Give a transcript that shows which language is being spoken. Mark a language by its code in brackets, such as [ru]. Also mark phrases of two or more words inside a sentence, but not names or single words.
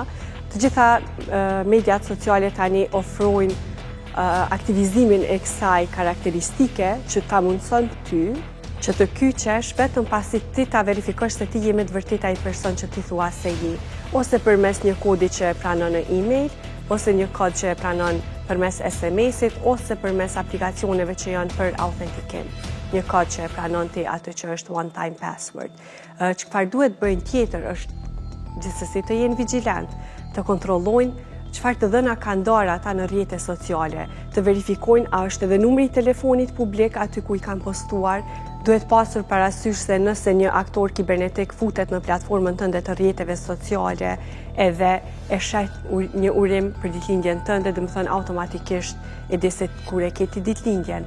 [sq] Të gjitha mediat sociale tani ofrojnë aktivizimin e kësaj karakteristike që ta mundëson ty që të kyqesh vetëm pasi ti ta verifikosh se ti je me të vërtet ai person që ti thua se je, ose përmes një kodi që e pranon në email, ose një kod që e pranon përmes SMS-it, ose përmes aplikacioneve që janë për autentikim. Një kod që e pranon ti atë që është [en] one time password. [sq] Çfarë duhet bëjnë tjetër është gjithsesi të jenë vigilant, të kontrollojnë çfarë të dhëna kanë ndarë ata në rrjete sociale, të verifikojnë a është edhe numri i telefonit publik aty ku i kanë postuar. Duhet pasur parasysh se nëse një aktor kibernetik futet në platformën tënde të rrjeteve sociale edhe e sheh një urim për ditëlindjen tënde, do të thonë automatikisht e di se kur e ke ti ditëlindjen.